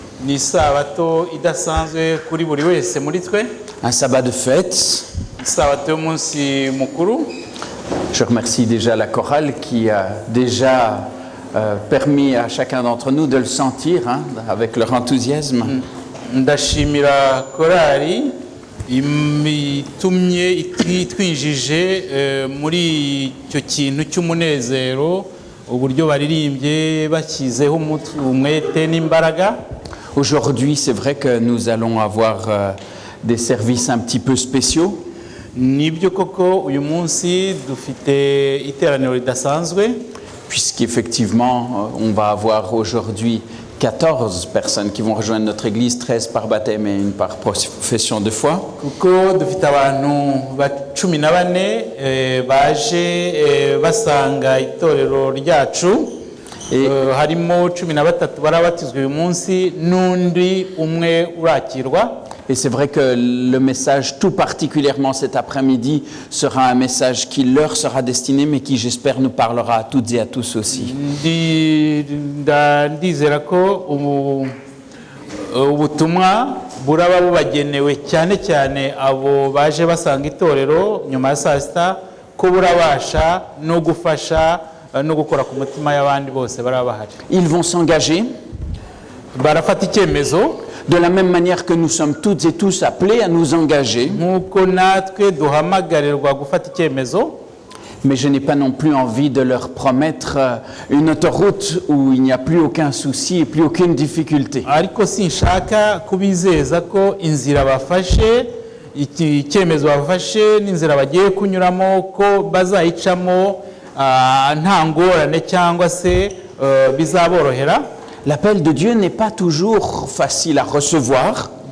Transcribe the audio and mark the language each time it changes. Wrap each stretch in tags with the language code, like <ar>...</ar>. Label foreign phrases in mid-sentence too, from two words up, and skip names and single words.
<fr>Un sabbat de fête. Je remercie déjà la chorale qui a déjà permis à chacun d'entre nous de le sentir avec leur enthousiasme.</fr> <rw>Ndashimira korali itumye itwinjije muri icyo kintu cy'umunezero uburyo baririmbye bakizeho umwete n'imbaraga.</rw> <fr>Aujourd'hui, c'est vrai que nous allons avoir des services un petit peu spéciaux.</fr> <rw>Nibyo koko uyu munsi dufite iteraniro ridasanzwe.</rw> <fr>Puisqu'effectivement, on va avoir aujourd'hui 14 personnes qui vont rejoindre notre église, 13 par baptême et une par profession de foi.</fr> <rw>Kuko dufite abantu 14 baje basanga itorero ryacu, harimo 13 barabatizwa uyu munsi n'undi umwe urakirwa.</rw> <fr>Et c'est vrai que le message tout particulièrement cet après-midi sera un message qui leur sera destiné, mais qui j'espère nous parlera à toutes et à tous aussi.</fr> <rw>Ndizera ko ubutumwa buraba bubagenewe cyane cyane abo baje basanga itorero nyuma ya saa sita, ko burabasha no gufasha no gukora ku mutima y'abandi bose baraba bahari.</rw> <fr>Ils vont s'engager.</fr> <rw>Barafata icyemezo.</rw> <fr>De la même manière que nous sommes toutes et tous appelés à nous engager. Mais je n'ai pas non plus envie de leur promettre une autoroute où il n'y a plus aucun souci et plus aucune difficulté. L'appel de Dieu n'est pas toujours facile à recevoir.</fr>